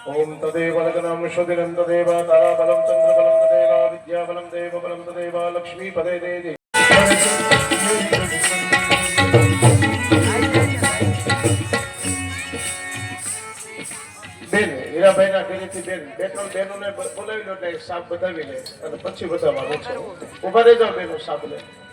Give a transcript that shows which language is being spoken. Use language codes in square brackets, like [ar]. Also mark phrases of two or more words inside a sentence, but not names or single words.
[sa] तदेव लग्नं शुदिनं तदेव ताराबलं चन्द्रबलं तदेव विद्याबलं देवबलं तदेव लक्ष्मीपदे देवी [gu] બેન હીરાભાઈના ઘરેથી બેન બે ત્રણ બહેનોને બોલાવી લો એટલે સાપ બતાવી લે અને પછી બતાવવાનું છે ઉભા રહી જાઓ બેનો સાપ લે